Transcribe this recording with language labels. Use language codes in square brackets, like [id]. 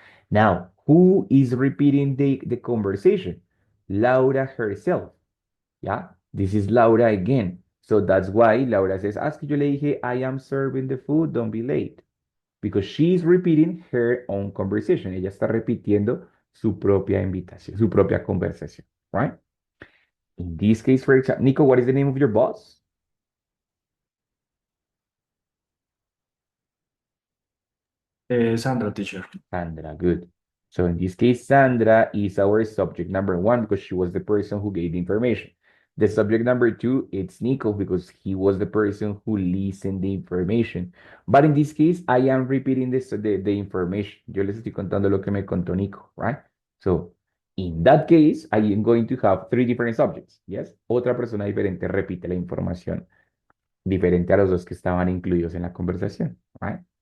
[en] Now, who is repeating the conversation? Laura herself. Yeah, this is Laura again. So that's why Laura says, [es] que yo le dije, [en] I am serving the food, don't be late. Because she's repeating her own conversation. [es] Ella está repitiendo su propia invitación, su propia conversación, right? [en] In this case, for example, Nico, what is the name of your boss? Sandra, teacher. Sandra, good. So in this case, Sandra is our subject number 1 because she was the person who gave the information. The subject number 2, it's Nico because he was the person who listened the information. But in this case, I am repeating the information. [es] Yo les estoy contando lo que me contó Nico, right? [en] So in that case, I am going to have 3 different subjects, yes? [es] Otra persona diferente repite la información diferente a los dos que estaban incluidos en la conversación, right?